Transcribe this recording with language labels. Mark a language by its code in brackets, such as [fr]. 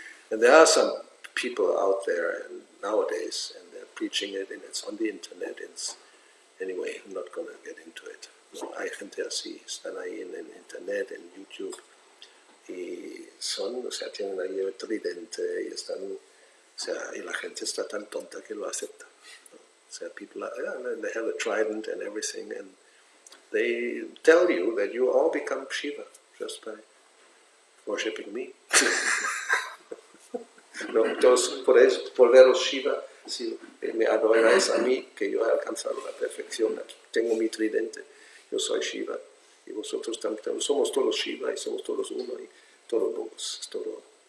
[en] And there are some people out there nowadays, and they're preaching it, and it's on the internet. Anyway, I'm not going to get into it. [es] No, hay gente así, están ahí en internet, en YouTube, y tienen ahí el tridente, y y la gente está tan tonta que lo acepta. [en] People they have a trident and everything, and they tell you that you all become Shiva just by worshipping me. [es] No, entonces, por veros Shiva, si me adoráis a mí, que yo he alcanzado la perfección, tengo mi tridente, yo soy Shiva, y vosotros también, somos todos Shiva, y somos todos uno, y todos vos, todo.